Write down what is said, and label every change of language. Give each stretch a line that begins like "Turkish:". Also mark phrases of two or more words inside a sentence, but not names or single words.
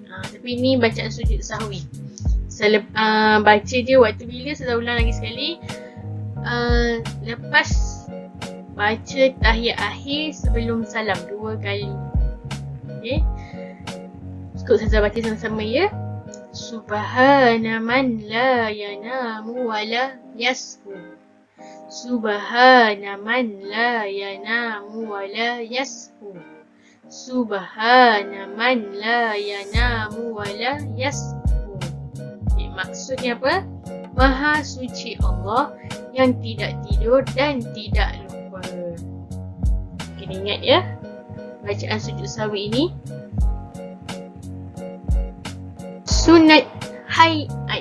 Malay: Tapi ini bacaan sujud sahwi. Baca dia waktu bila, saya ulang lagi sekali. Lepas baca tahiyat akhir sebelum salam 2 kali. Okay. Cukup saya baca sama-sama ya.
Arabic: سبحان من لا ينام ولا يسهو. سبحان من لا ينام ولا يسهو. سبحان من لا ينام ولا يسهو.
Malay: Okay, maksudnya apa? Maha suci Allah yang tidak tidur dan tidak lupa. Kena ingat ya, bacaan sujud sahwi ini. sunat hayat.